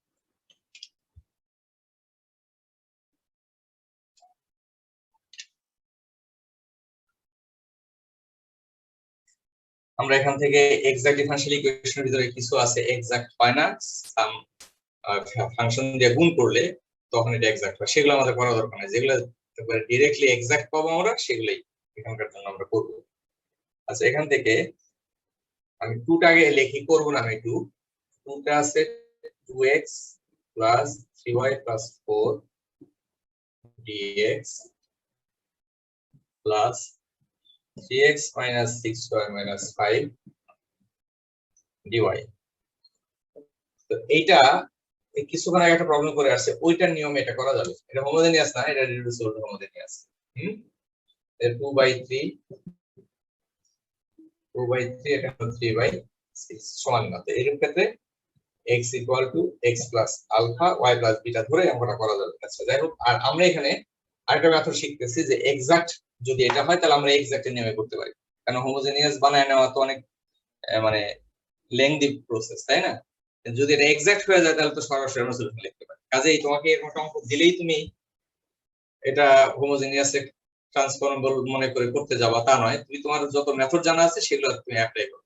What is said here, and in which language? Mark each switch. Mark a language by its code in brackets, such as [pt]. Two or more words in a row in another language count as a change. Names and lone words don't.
[bn] আমরা এখান থেকে [en] exact differential equation [bn] ভিতরে কিছু আছে এক্সাক্ট হয় না, [en] some function [bn] দিয়ে গুণ করলে তখন এটা এক্সাক্ট হয়, সেগুলো আমাদের করা দরকার নাই। যেগুলো ডাইরেক্টলি এক্সাক্ট পাবো আমরা সেগুলাই এখানকার জন্য আমরা করব। আচ্ছা, এখান থেকে আমি 2 টা আগে লিখি, করব না আমি 2 টা আছে [en] 2x plus 3y plus 4 dx plus 3x minus 6y minus 5 dy। [bn] তো এইটা কিছুক্ষণ আগে একটা প্রবলেম করে আসছে, ওইটার নিয়মে এটা করা যাবে। এটা হোমোজেনিয়াস না, এটা [en] reducible homogeneous. [bn] 2/3 এটা 3/6 সমান না। তো এর ক্ষেত্রে [en] x equal to x plus alpha y plus beta [bn] ধরে আমরা করা যাবে। আচ্ছা, যাই হোক, আর আমরা এখানে আরেকটা মেথড শিখতেছি যে এক্সাক্ট যদি এটা হয় তাহলে আমরা এক্সাক্ট এর নিয়মে করতে পারি, কারণ হোমোজেনিয়াস বানায় নেওয়া তো অনেক মানে [en] lengthy process, [bn] তাই না? যদি এটা এক্সাক্ট হয়ে যায় তাহলে তো সরাসরি আমরা সলিউশন লিখতে পারি। কাজেই তোমাকে এরকম একটা অঙ্ক দিলেই তুমি এটা [en] homogeneous transformable [bn] মনে করে করতে যাবা তা নয়, তুমি তোমার যত মেথড জানা আছে সেগুলো তুমি অ্যাপ্লাই করবে।